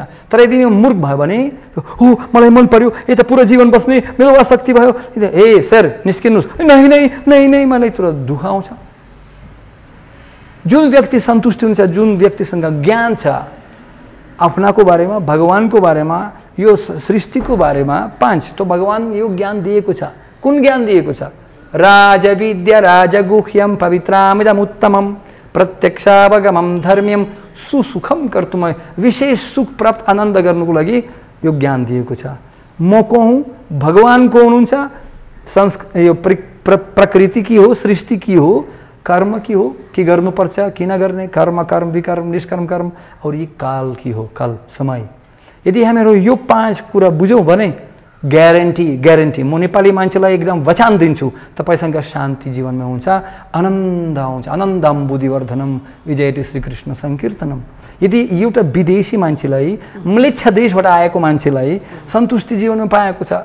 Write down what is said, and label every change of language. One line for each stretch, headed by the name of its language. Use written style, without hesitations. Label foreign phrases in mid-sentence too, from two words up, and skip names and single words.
Nepali: तर यदि यो मूर्ख भयो भने, हो मलाई मन पर्यो, यो त पुरा जीवन बस्ने मेरो आसक्ति भयो, ए सर निस्किनुहोस्, नै मलाई तुरन्त दुःख आउँछ। जुन व्यक्ति सन्तुष्टि हुन्छ, जुन व्यक्तिसँग ज्ञान छ आफ्नाको बारेमा, भगवानको बारेमा, यो सृष्टिको बारेमा, 5 तो भगवान यो ज्ञान दिएको छ। कुन ज्ञान दिएको छ?
Sanskrit: राजविद्या राजगुह्यम पवित्रामिदम उत्तमम प्रत्यक्षावगमम धर्म्यम सुसुखम कर्तुम।
Nepali: विशेष सुख प्राप्त आनन्द गर्नुको लागि यो ज्ञान दिएको छ। म को हुँ? भगवान को हुनुहुन्छ? यो प्रकृति की हो, सृष्टि की हो, कर्म की हो, के गर्नुपर्छ, के नगर्ने, कर्म विकर्म निष्कर्म कर्म,
Hindi: और ये काल की हो,
Nepali: काल समय। यदि हामीहरू यो 5 कुरा बुझौँ भने ग्यारेन्टी म नेपाली मान्छेलाई एकदम वचन दिन्छु, तपाईसँग शान्ति जीवनमा हुन्छ, आनन्द आउँछ।
Sanskrit: आनन्दम बुद्धिवर्धनम विजयति श्रीकृष्ण संकीर्तनम।
Nepali: यदि एउटा विदेशी मान्छेलाई म्लेच्छ देशबाट आएको मान्छेलाई सन्तुष्टि जीवनमा पाएको छ।